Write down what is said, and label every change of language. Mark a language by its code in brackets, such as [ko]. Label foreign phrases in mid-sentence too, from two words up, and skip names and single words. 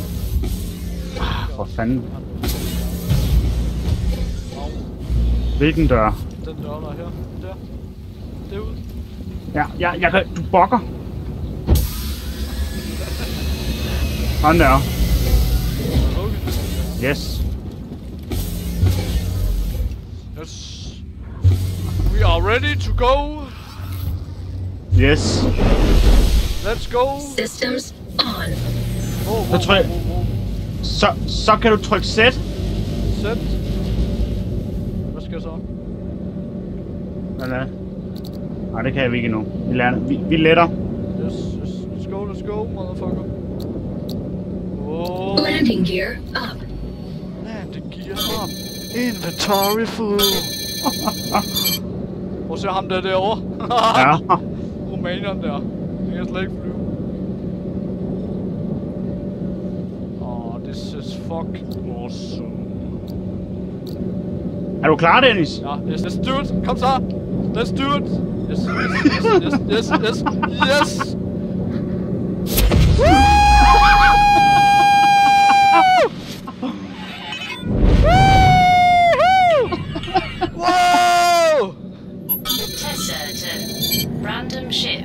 [da] For fanden. Hvilken dør? Den dør der her. Der. Derud. Ja, jeg kan... Du bokker. Sådan der. [en] Yes. Yes. We are ready to go. Yes. Let's go. Systems on. [da] Så tryk... Så kan du trykke set. Set. Hvad skal jeg så? Eller... Nej, det kan vi ikke endnu. Vi letter. [en] Yes. Let's go, motherfucker. Oh. Landing gear up. Landing gear up. Inventory full. [da] Prøv at se ham der derovre. Ja. Rumæneren der. Jeg kan slet ikke flyve. [en] This is fucking awesome. [da] Er du klar, Dennis? Ja, [en] yes, let's do it. [da] Kom så. [en] Let's do it. Yes. Whoa! Tessa to random ship.